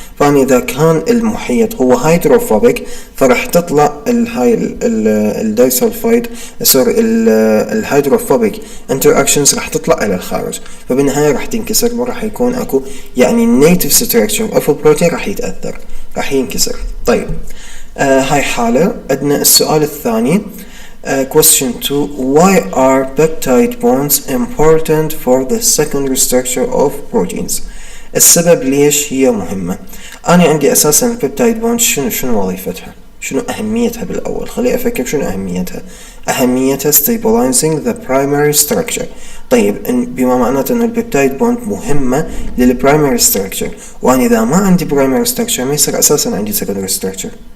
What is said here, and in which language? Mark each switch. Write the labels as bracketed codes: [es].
[ar] فأنا إذا كان المحيط هو هيدروفوبيك فراح تطلع [en] الدايسلفايد الهيدروفوبيك انتراكشنز [ar] راح تطلع إلى الخارج، فبالنهاية راح تنكسر وراح يكون أكو يعني [en] النيتيف structure of البروتين [ar] راح يتأثر، راح ينكسر. طيب هاي حالة. عندنا السؤال الثاني [en] question 2 why are peptide bonds important for the secondary structure of proteins؟ [ar] السبب ليش هي مهمة. أنا عندي أساسا البيبتايد بوند شنو وظيفتها، شنو أهميتها بالأول؟ خلي أفكر شنو أهميتها [en] stabilizing the primary structure. [ar] طيب بما معناته أن البيبتايد بوند مهمة للبرايمري structure، وأنا إذا ما عندي [en] primary structure [ar] ما يصير أساسا عندي secondary structure.